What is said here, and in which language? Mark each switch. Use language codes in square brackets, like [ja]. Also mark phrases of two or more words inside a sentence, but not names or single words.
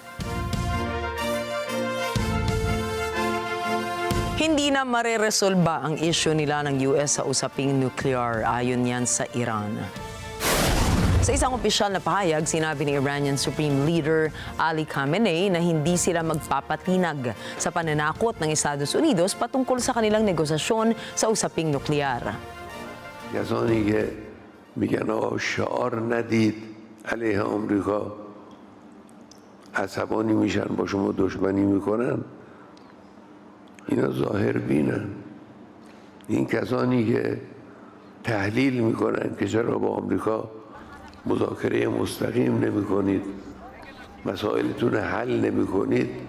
[tl] Hindi na mareresolba ang issue nila ng US sa usaping nuclear, ayon yan sa Iran. Sa isang opisyal na pahayag, sinabi ni [en] Iranian Supreme Leader [tl] Ali Khamenei na hindi sila magpapatinag sa pananakot ng Estados Unidos patungkol sa kanilang negosasyon sa usaping nuklear. [fa] کسانی که میگن آقا شعار ندید علیه آمریکا عصبانی میشن با شما دشمنی میکنن اینا ظاهر بینن این کسانی که تحلیل میکنن که چرا با آمریکا مذاکره مستقیم نمی کنید مسائلتون حل نمی کنید